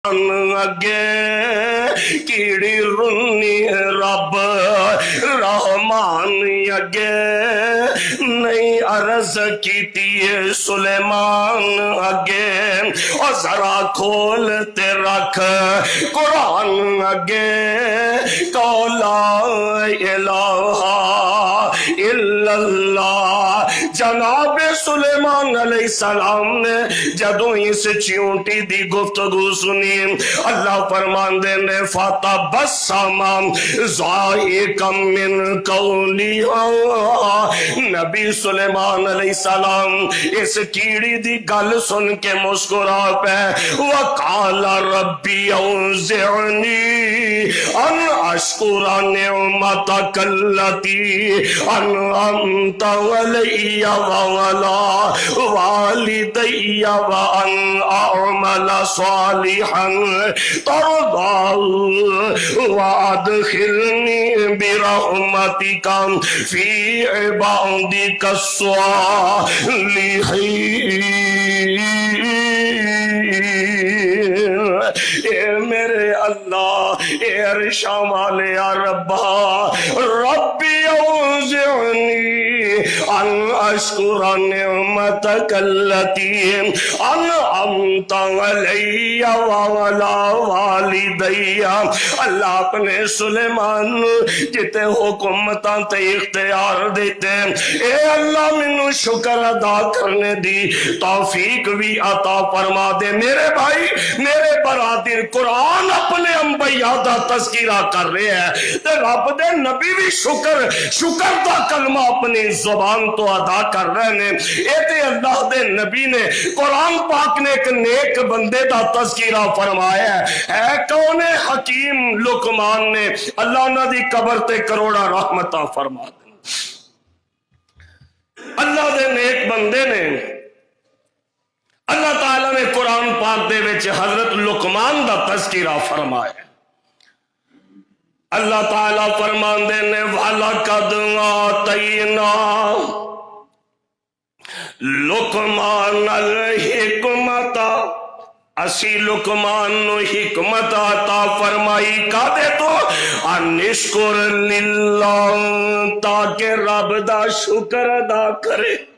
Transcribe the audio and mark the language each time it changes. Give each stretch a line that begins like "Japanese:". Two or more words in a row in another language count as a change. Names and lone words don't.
Punjabi: اگے کیڑی رنی رب رحمان اگے نہیں عرض کیتی سلیمان اگے اور ذرا کھولتے رکھ قرآن اگے
Arabic: لا الہ الا اللہ۔
Punjabi: جناب سلیمان علیہ السلام نے جدوں اس چیونٹی دی گفتگو سنی اللہ فرماندے نے
Arabic: فَتَبَسَّمَ ضَاحِكًا مِّن قَوْلِهَا۔
Punjabi: نبی سلیمان علیہ السلام اس کیڑی دی گل سن کے مسکرا پے
Arabic: وَقَالَ رَبِّ أَوْزِعْنِي أَنْ أَشْكُرَ نِعْمَتَكَ الَّتِي أَنْعَمْتَ عَلَيَّ وَعَلَى وَالِدَيَّ وَأَنْ أَعْمَلَ صَالِحًا تَرْضَاهُ وَأَدْخِلْنِي بِرَحْمَتِكَ فِي عِبَادِكَ الصَّالِحِينَ۔
Punjabi: اے میرے اللہ، اے عرشاں والے یا ربا،
Arabic: ربی اوزعنی ان اشکر نعمتک اللتی انعمت علی وعلی والدی۔
Punjabi: اللہ اپنے سلیمان جتے حکومتاں تے اختیار دیتے، اے اللہ منو شکر ادا کرنے دی توفیق بھی عطا فرما دے۔ میرے بھائی، میرے برادر، قرآن اپنے انبیاء دا تذکرہ کر رہے ہیں تے رب دے نبی بھی شکر دا کلمہ اپنی زبان تو ادا کر رہے ہیں۔ اے تے اللہ دے نبی نے قرآن پاک نے ایک نیک بندے دا تذکرہ فرمایا ہے کون ہے؟ حکیم لقمان نے۔ اللہ نہ دی قبر تے کروڑا رحمتہ فرما دے۔ اللہ دے نیک بندے نے اللہ تعالیٰ نے قرآن پاک دے وچ حضرت لقمان دا تذکرہ فرمایا۔ اللہ تعالیٰ فرماندے نے
Arabic: وَلَقَدْ آتَيْنَا لقمان الحکمت،
Punjabi: اسی لقمان نو حکمت عطا فرمائی کادے تو
Arabic: انشکر للہ،
Punjabi: تاکہ رب دا شکر ادا کرے۔